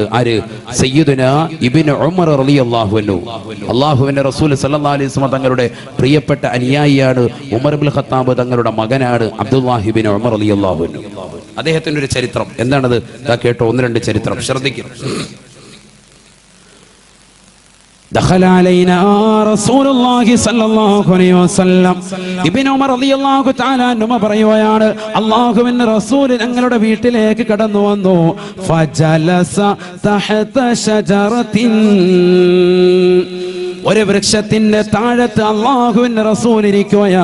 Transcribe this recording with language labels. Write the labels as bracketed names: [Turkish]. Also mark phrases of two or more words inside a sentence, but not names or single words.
[Malayalam] ആര്? സയ്യിദുനാ ഇബ്നു ഉമർ [Arabic] رضي الله عنه. [Malayalam] അല്ലാഹുവിന്റെ റസൂൽ [Arabic] صلى الله عليه وسلم [Malayalam] തങ്ങളുടെ പ്രിയപ്പെട്ട അനുയായിയാണ്. ഉമർ ഇബ്നുൽ ഖത്താബ് തങ്ങളുടെ മകനാണ് അബ്ദുല്ലാഹി ഇബ്നു ഉമർ [Arabic] رضي الله عنه. [Malayalam] അദ്ദേഹത്തിന്റെ ഒരു ചരിത്രം എന്താണത്? ദാ കേട്ടോ, 1-2 ചരിത്രം ശ്രദ്ധിക്കുക. [Arabic] دخل علينا رسول الله صلى الله عليه وسلم. [Malayalam] ഇബ്നു ഉമർ [Arabic] رضي الله تعالى عنه [Malayalam] പറയുകയാണ്, അല്ലാഹുവിന്റെ റസൂൽ ഞങ്ങളുടെ വീട്ടിലേക്ക് കടന്നു വന്നു. [Arabic] فجلس تحت شجرة, [Malayalam] ഒരു വൃക്ഷത്തിന്റെ താഴത്ത് അല്ലാഹുവിന്റെ റസൂൽ ഇരിക്കുകയാ.